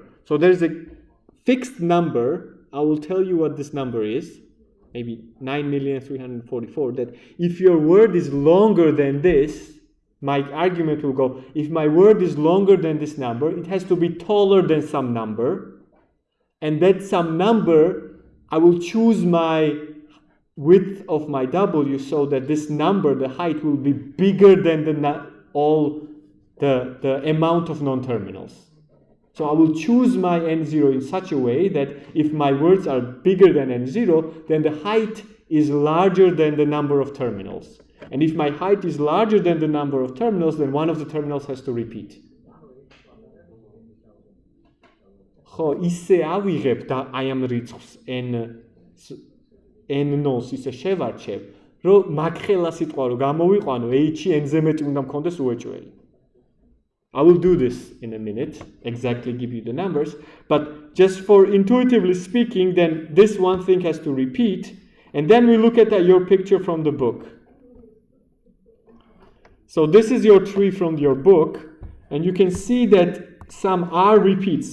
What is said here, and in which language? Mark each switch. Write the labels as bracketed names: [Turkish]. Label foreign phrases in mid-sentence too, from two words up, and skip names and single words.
[English] So there's a fixed number, I will tell you what this number is, maybe 9,344,000, that if your word is longer than this, my argument will go, if my word is longer than this number, it has to be taller than some number, and that some number, I will choose my width of my W so that this number, the height, will be bigger than the amount of non-terminals. So I will choose my N0 in such a way that if my words are bigger than N0, then the height is larger than the number of terminals. And if my height is larger than the number of terminals, then one of the terminals has to repeat. [Georgian] ხო, ისე ავიღებ და აი ამ რიცხვს n-ს ისე შევარჩევ, რომ მაგხელა სიტყვა რომ გამოვიყვანო, h-ი n-ზე მეტი უნდა მქონდეს უეჭველი. [English] I will do this in a minute, exactly give you the numbers, but just for intuitively speaking, then this one thing has to repeat, and then we look at your picture from the book. So this is your tree from your book, and you can see that some R repeats.